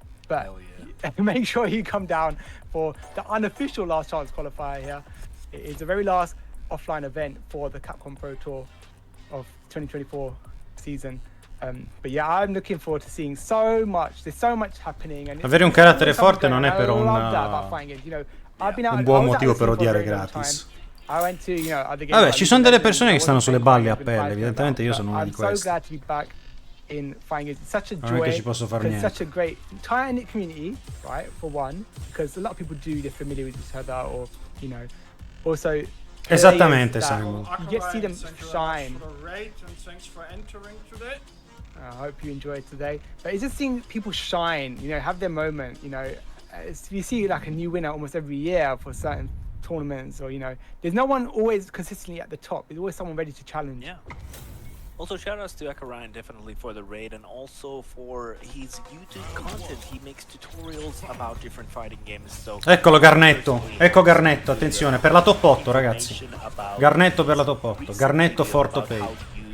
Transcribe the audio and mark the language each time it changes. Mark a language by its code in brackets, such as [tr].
[en] But make sure you come down for the unofficial last chance qualifier here. It is the very last offline event for the Capcom Pro Tour of 2024 season. But yeah, I'm looking forward to seeing so much. There's so much happening. And [it] avere un carattere forte non è però un buon motivo per odiare gratis. Vabbè, ci sono delle persone che stanno sulle balle a pelle, evidentemente io sono uno di questi. Non è che ci posso fare niente. [en] Such a great tight-knit community, right? For one, because a lot of people they're familiar with each other, or you know, also. [it] Esattamente, Simon. [en] You just see them shine. I hope you enjoyed today. But it's just seeing people shine, you know, have their moment, you know. You see like a new winner almost every year for certain tournaments, or you know, there's no one always consistently at the top. There's always someone ready to challenge. Yeah. Also, shoutouts to Ryan definitely for the raid, and also for his YouTube content. He makes tutorials about different fighting games. So [it] eccolo Garnetto, ecco Garnetto, attenzione, per la top 8 ragazzi. Garnetto per la top 8, Garnetto [en] for top 8.